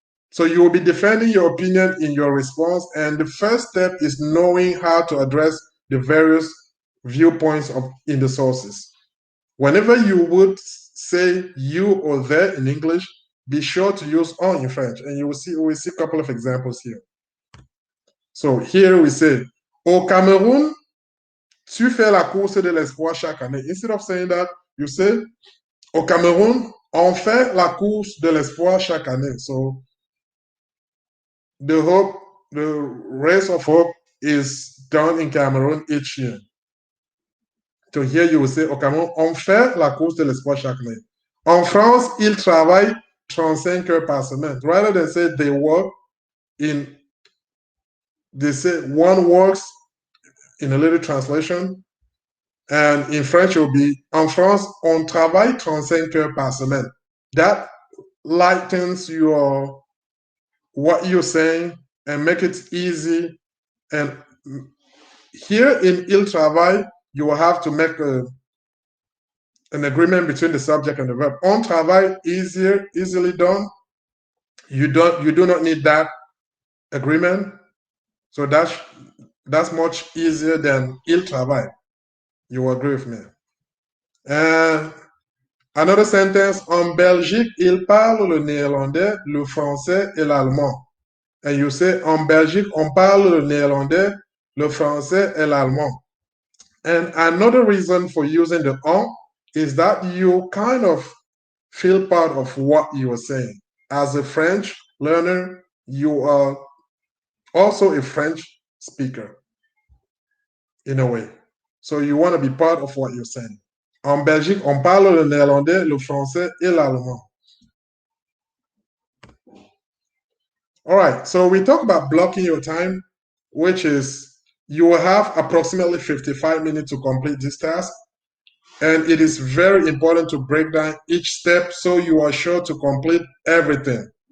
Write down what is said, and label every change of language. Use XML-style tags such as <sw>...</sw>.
<en>So you will be defending your opinion in your response, and the first step is knowing how to address the various viewpoints in the sources. Whenever you would say you or they in English, be sure to use on in French, and we'll see a couple of examples here. So here we say,</en> <fr>au Cameroun, tu fais la course de l'espoir chaque année.</fr> <en>Instead of saying that, you say,</en> <fr>au Cameroun, on fait la course de l'espoir chaque année.</fr> <en>So the race of hope is done in Cameroon each year. So here you will say,</en> <fr>au Cameroun, on fait la course de l'espoir chaque année. En France, ils travaillent 35 heures par semaine.</fr> <en>Rather than say they work they say one works in a little translation. And in French, it will be,</en> <fr>en France, on travaille 35 heures par semaine.</fr> <en>That lightens what you're saying and make it easy. And here in</en> <fr>il travaille,</fr> <en>you will have to make an agreement between the subject and the verb.</en> <fr>On travaille,</fr> <en>easily done. You do not need that agreement. So that's much easier than</en> <fr>il travaille.</fr> <en>You agree with me? And Another sentence,</en> <fr>en Belgique, ils parlent le néerlandais, le français et l'allemand.</fr> <en>And you say,</en> <fr>en Belgique, on parle le néerlandais, le français et l'allemand.</fr> <en>And another reason for using the on is that you kind of feel part of what you are saying. As a French learner, you are also a French speaker in a way. So you want to be part of what you're saying.</en> <fr>En Belgique, on parle le néerlandais, le français et l'allemand.</fr> <en>All right, so we talk about blocking your time, which is you will have approximately 55 minutes to complete this task. And it is very important to break down each step so you are sure to complete everything.</en>